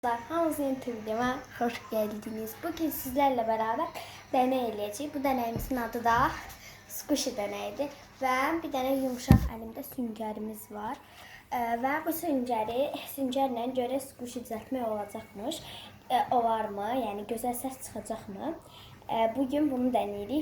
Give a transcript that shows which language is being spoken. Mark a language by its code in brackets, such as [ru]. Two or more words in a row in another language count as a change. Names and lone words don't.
[tr] Hamınızın YouTube videoma hoş geldiniz. Bugün sizlerle beraber deney eləyəcəyik. Bu deneyimizin adı da squishy deneyidir. [az] Və bir dənə yumuşaq əlimdə süngərimiz var. Və bu süngərlə görə squishy düzəltmək olacaqmış. Olarmı? Yəni gözəl səs çıxacaqmı? [tr] Bugün bunu deneyirik.